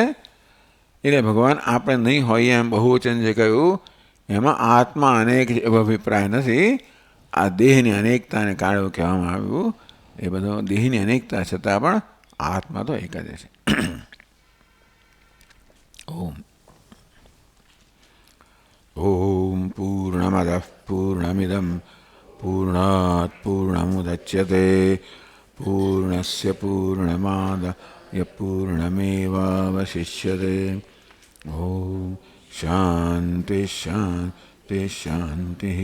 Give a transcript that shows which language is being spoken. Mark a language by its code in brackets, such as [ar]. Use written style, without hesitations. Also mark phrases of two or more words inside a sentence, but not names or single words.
[gu] એટલે ભગવાન આપણે નહીં હોઈએ એમ બહુવચન જે કહ્યું એમાં આત્મા અનેક એવો અભિપ્રાય નથી. આ દેહની અનેકતાને કારણે કહેવામાં આવ્યું. એ બધો દેહની અનેકતા છતાં પણ આત્મા તો એક જ છે. [sa] ઓમ ઓમ પૂર્ણમદઃ પૂર્ણમિદં પૂર્ણાત પૂર્ણમુદચ્યતે पूर्णस्य पूर्णमादाय पूर्णमेवावशिष्यते। ॐ शान्ति शान्ति शान्तिः।